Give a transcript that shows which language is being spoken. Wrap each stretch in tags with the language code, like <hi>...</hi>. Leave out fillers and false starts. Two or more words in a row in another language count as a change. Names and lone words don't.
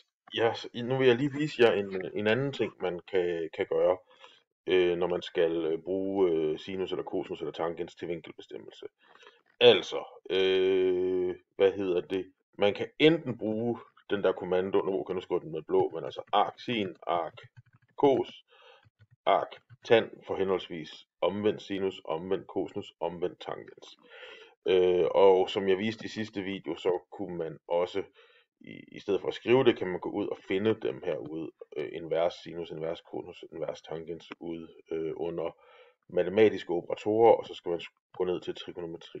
<da>Nu vil jeg lige vise jer en anden ting, man kan gøre, når man skal bruge sinus eller cosinus eller tangens til vinkelbestemmelse. Altså, hvad hedder det? Man kan enten bruge den der kommando, nu kan du skrive den med blå, men altså arc sin, arc cos, arc tan for henholdsvis omvendt sinus, omvendt cosinus, omvendt tangens. Og som jeg viste i sidste video, så kunne man også, i stedet for at skrive det, kan man gå ud og finde dem herude, invers sinus, invers cosinus, invers tangens, ude under matematiske operatorer, og så skal man gå ned til trigonometri.</da>